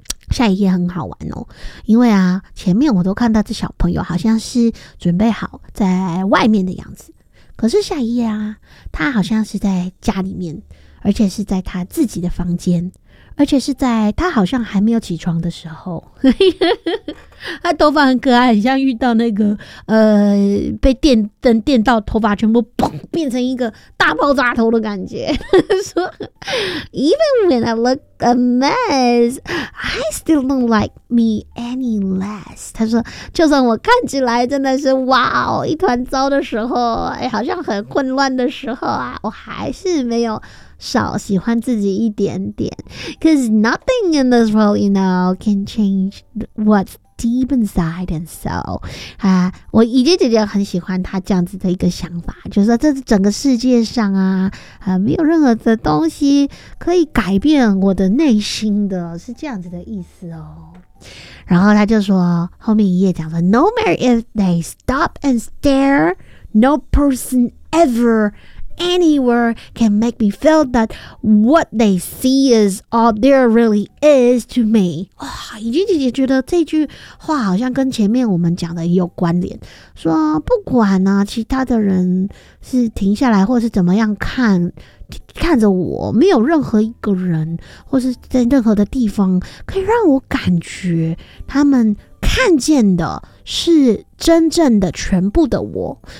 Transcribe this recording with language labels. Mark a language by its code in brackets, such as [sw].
[zh] 下一页很好玩哦，因为啊，前面我都看到这小朋友好像是准备好在外面的样子，可是下一页啊，他好像是在家里面，而且是在他自己的房间，而且是在他好像还没有起床的时候。他头发很可爱，很像遇到那个被电灯电到头发全部砰变成一个大爆炸头的感觉。说 [en] Even when I look a mess, I still don't like me any less. [zh] 他说就算我看起来真的是哇哦一团糟的时候，好像很混乱的时候啊，我还是没有少喜欢自己一点点。 [en] Cause nothing in this world, you know, can change what's deep inside and so [zh] 啊，我姨姐姐姐很喜欢她这样子的一个想法，就是说这整个世界上啊，没有任何的东西可以改变我的内心的，是这样子的意思哦。然后她就说，后面一页讲说 [en] No matter if they stop and stare, no person everAnywhere can make me feel that what they see is all there really is to me. [zh] 哇，怡君姐姐觉得这句话好像跟前面我们讲的有关联，说不管呢其他的人是停下来或是怎么样看着我，没有任何一个人或是在任何的地方可以让我感觉他们看见的是真正的全部的我。